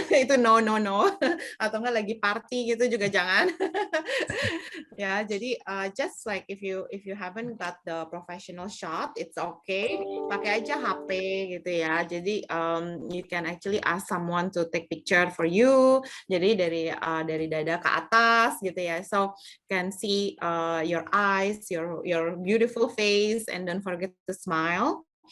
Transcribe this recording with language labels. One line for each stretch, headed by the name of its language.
Indonesian: Itu no atau enggak lagi party gitu juga jangan. Ya, jadi
English: just like if you haven't got the professional shot, it's okay,
Indonesian: pakai aja HP gitu ya. Jadi
English: you can actually ask someone to take picture for you.
Indonesian: Jadi dari dada ke atas gitu ya.
English: So can see your eyes, your beautiful face, and don't forget to smile.